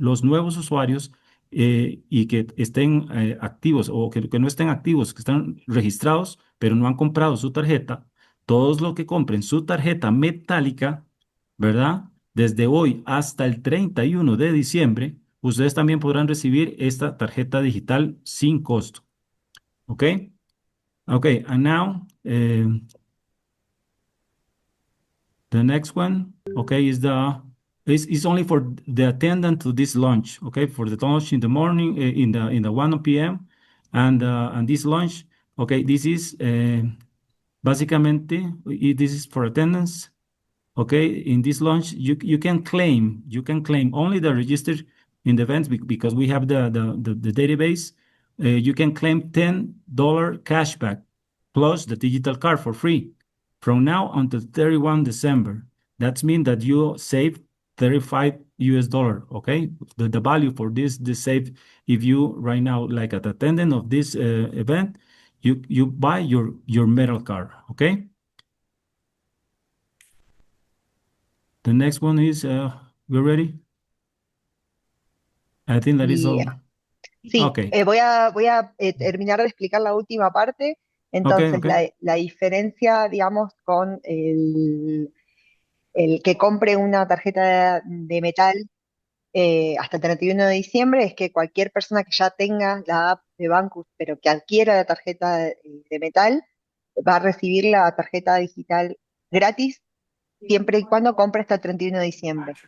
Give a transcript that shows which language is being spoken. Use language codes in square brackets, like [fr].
[es] Los nuevos usuarios y que estén activos, o que no estén activos, que están registrados, pero no han comprado su tarjeta. Todos los que compren su tarjeta metálica, ¿verdad? Desde hoy hasta el 31 de diciembre, ustedes también podrán recibir esta tarjeta digital sin costo. ¿Ok? [en] Ok, and now the next one, okay, is only for the attendant to this lunch, okay, for the lunch in the morning, in the 1 p.m. And this lunch, okay, this is básicamente, this is for attendance. Okay, in this launch, you can claim only the registered in the events, because we have the database. You can claim $10 cashback plus the digital card for free from now until 31 December. That means that you save $35. Okay, the value for this save, if you right now like an attendant of this event, you buy your metal card. Okay. The next one is, we're ready? I think that is [es] Y [en] all. [es] sí, [en] Okay. [es] voy a terminar de explicar la última parte. [en] Okay, [es] Entonces, [en] okay. [es] la diferencia, digamos, con el que compre una tarjeta de metal hasta el 31 de diciembre es que cualquier persona que ya tenga la app de Bancus, pero que adquiera la tarjeta de metal, va a recibir la tarjeta digital gratis siempre y cuando compre hasta el 31 de diciembre.